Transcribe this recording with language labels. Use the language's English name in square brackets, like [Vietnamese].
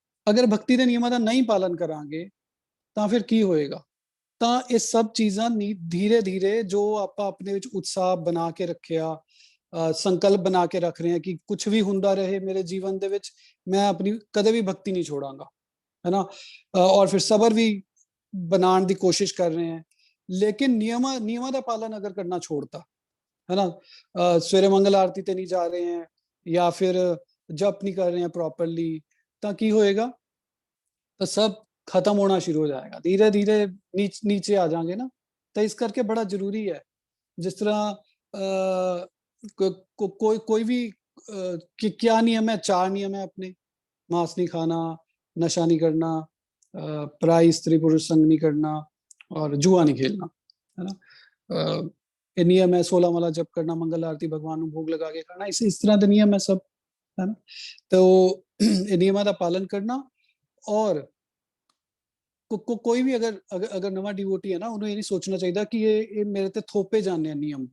[Punjabi] ਅਗਰ ਭਗਤੀ ਦੇ ਨਿਯਮਾਂ ਦਾ ਨਹੀਂ ਪਾਲਨ ਕਰਾਂਗੇ ਤਾਂ ਫਿਰ ਕੀ ਹੋਏਗਾ? ਤਾਂ ਇਹ ਸਭ ਚੀਜ਼ਾਂ ਧੀਰੇ ਧੀਰੇ ਜੋ ਆਪਾਂ ਆਪਣੇ ਵਿੱਚ ਉਤਸ਼ਾਹ ਬਣਾ ਕੇ ਰੱਖਿਆ, ਸੰਕਲਪ ਬਣਾ ਕੇ ਰੱਖ ਰਹੇ ਹਾਂ ਕਿ ਕੁਛ ਵੀ ਹੁੰਦਾ ਰਹੇ ਮੇਰੇ ਜੀਵਨ ਦੇ ਵਿੱਚ, ਮੈਂ ਆਪਣੀ ਕਦੇ ਵੀ ਭਗਤੀ ਨਹੀਂ ਛੋੜਾਂਗਾ, है ना? [Hindi] और फिर सब्र भी बनाने की कोशिश कर रहे हैं, लेकिन नियमां [Punjabi] ਦਾ ਪਾਲਨ ਅਗਰ ਕਰਨਾ ਛੋੜਤਾ, [Hindi] है ना? [Punjabi] ਸਵੇਰੇ ਮੰਗਲ ਆਰਤੀ ਤੇ ਨਹੀਂ ਜਾ ਰਹੇ [Hindi] हैं या फिर जप नहीं कर रहे हैं प्रॉपरली, [Punjabi] ਤਾਂ ਕੀ ਹੋਏਗਾ? ਤਾਂ ਸਭ ਖਤਮ ਹੋਣਾ ਸ਼ੁਰੂ ਹੋ ਜਾਏਗਾ, ਧੀਰੇ ਧੀਰੇ ਨੀਚੇ ਆ ਜਾਾਂਗੇ ਨਾ। ਤਾਂ ਇਸ ਕਰਕੇ ਬੜਾ ਜ਼ਰੂਰੀ ਹੈ, ਜਿਸ ਤਰ੍ਹਾਂ [Hindi] कोई भी क्या नियम है? 4 नियम है अपने। मांस नहीं खाना, नशा नहीं करना, पराई स्त्री पुरुष संग नहीं करना और जुआ नहीं खेलना, है ना? ये नियम है। 16 माला जप करना, मंगल आरती भगवान को भोग लगा के खाना, इस तरह के नियम है सब, है ना? तो ये नियमों का पालन करना। और कोई भी अगर अगर अगर नवा डिवोटी है ना, उन्हें ये नहीं सोचना चाहिए कि ये मेरे ते थोपे जाने हैं नियम।